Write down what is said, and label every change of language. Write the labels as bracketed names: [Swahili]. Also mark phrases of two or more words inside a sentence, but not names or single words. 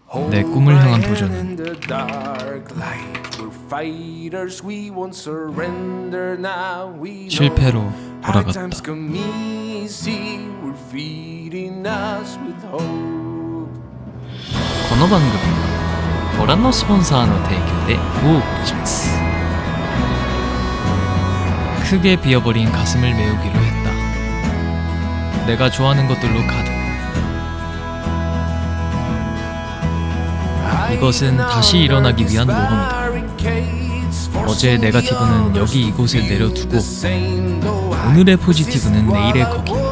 [Korean] 내 꿈을 향한 도전은 실패로 돌아갔다. [Japanese] この番組はご覧のスポンサーの提供でお送りします。 [Korean] 크게 비어버린 가슴을 메우기로 했다. 내가 좋아하는 것들로 가득. 이것은 다시 일어나기 위한 모험이다. 어제의 네거티브는 여기 이곳에 내려두고 오늘의 포지티브는 내일의 거기.